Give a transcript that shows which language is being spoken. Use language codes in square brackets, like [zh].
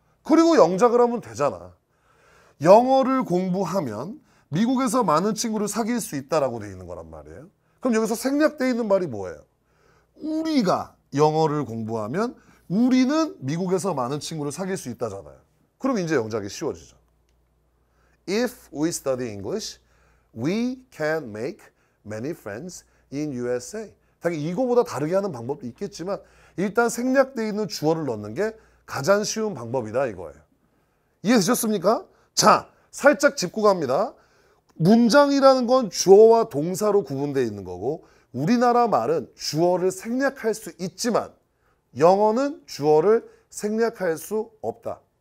[ko] 그리고 영작을 하면 되잖아. 영어를 공부하면 미국에서 많은 친구를 사귈 수 있다라고 돼 있는 거란 말이에요. 그럼 여기서 생략되어 있는 말이 뭐예요? 우리가 영어를 공부하면 우리는 미국에서 많은 친구를 사귈 수 있다잖아요. 그럼 이제 영작이 쉬워지죠. [en] If we study English, we can make many friends in USA. [ko] 당연히 이거보다 다르게 하는 방법도 있겠지만 일단 생략되어 있는 주어를 넣는 게 가장 쉬운 방법이다 이거예요. 이해되셨습니까? 자, 살짝 짚고 갑니다. 문장이라는 건 주어와 동사로 구분되어 있는 거고 우리나라 말은 주어를 생략할 수 있지만 영어는 주어를 생략할 수 없다.